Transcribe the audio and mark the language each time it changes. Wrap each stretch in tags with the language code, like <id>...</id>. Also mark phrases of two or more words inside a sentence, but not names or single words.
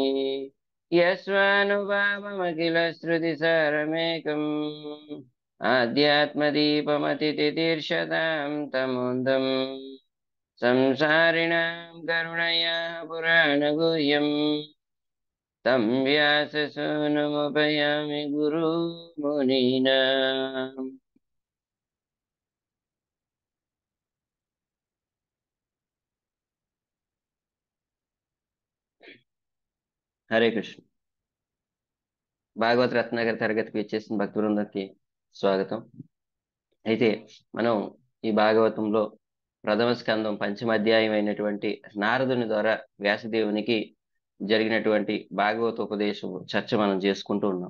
<sa>यस्वानुभावमखिल श्रुतिसारमेकम् आध्यात्मदीपमतितितीर्षतां तमोन्दम् संसारिणां करुणया पुराणगुह्यम् तं व्याससूनुमुपयामि गुरुमुनीनाम्। హరే కృష్ణ.</sa> <te>భాగవత రత్నాకర్ తరగతికి వచ్చేసిన భక్తి బృందానికి స్వాగతం. అయితే మనం ఈ భాగవతంలో ప్రథమ స్కందం పంచమ అధ్యాయం అయినటువంటి నారదుని ద్వారా వ్యాసదేవునికి జరిగినటువంటి భాగవత ఉపదేశం చర్చ మనం చేసుకుంటూ ఉన్నాం.</te>